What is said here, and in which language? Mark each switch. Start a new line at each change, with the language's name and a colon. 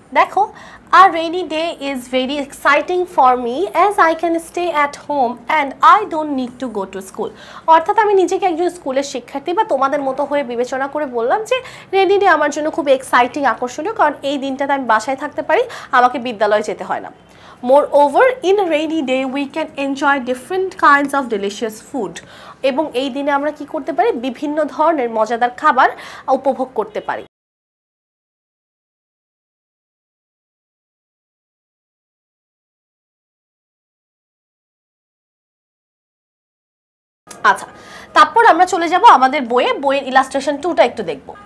English: দেখো, আর rainy day is very exciting for me as I can stay at home and I don't need to go to school.
Bangla: অর্থাৎ আমি নিজেকে একজন স্কুলের শিক্ষার্থী বা তোমাদের মতো হয়ে বিবেচনা করে বললাম যে রেইনি ডে আমার জন্য খুব এক্সাইটিং, আকর্ষণীয়, কারণ এই দিনটাতে আমি বাসায় থাকতে পারি, আমাকে বিদ্যালয়ে যেতে হয় না।
English: Moreover, in rainy day we can enjoy different kinds of delicious food.
Bangla: এবং এই দিনে আমরা কি করতে পারি, বিভিন্ন ধরনের মজাদার খাবার উপভোগ করতে পারি। আচ্ছা, তারপর আমরা চলে যাব আমাদের বইয়ের ইলাস্ট্রেশন 2টা একটু দেখব।